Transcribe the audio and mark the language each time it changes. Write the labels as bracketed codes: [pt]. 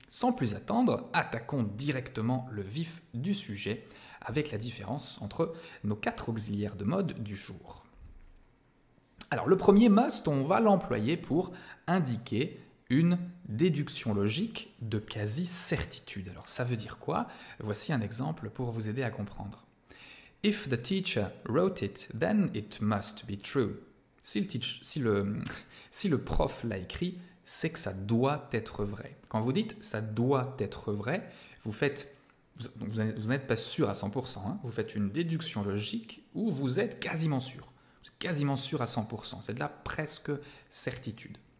[fr] Sans plus attendre, attaquons directement le vif du sujet avec la différence entre nos 4 auxiliaires de mode du jour. Alors le premier must, on va l'employer pour indiquer une déduction logique de quasi-certitude. Alors ça veut dire quoi? Voici un exemple pour vous aider à comprendre. [en] If the teacher wrote it, then it must be true. [fr] Si le prof l'a écrit, c'est que ça doit être vrai. Quand vous dites ça doit être vrai, vous n'êtes pas sûr à 100%, hein, vous faites une déduction logique où vous êtes quasiment sûr. Vous êtes quasiment sûr à 100%, c'est de la presque certitude.